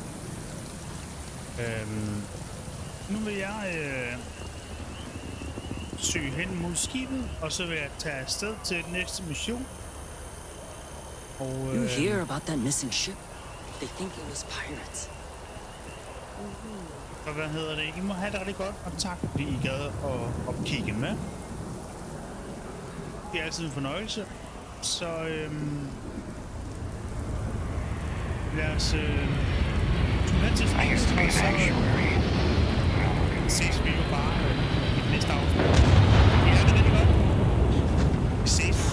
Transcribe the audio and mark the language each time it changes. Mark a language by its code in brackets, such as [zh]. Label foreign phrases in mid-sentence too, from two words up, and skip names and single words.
[da] Nu vil jeg søge hen mod skibet, og så vil jeg tage afsted til den næste mission. [en] You hear about that missing ship? They think it was pirates. [da] Og hvad hedder det? I må have det rigtig godt, og tak fordi I gad at kigge med. Det er altid en fornøjelse. Så lad os til [en] I used to be a sanctuary. [da] ses vi jo bare i det næste afsnit. Ja, det er rigtig godt. Vi ses.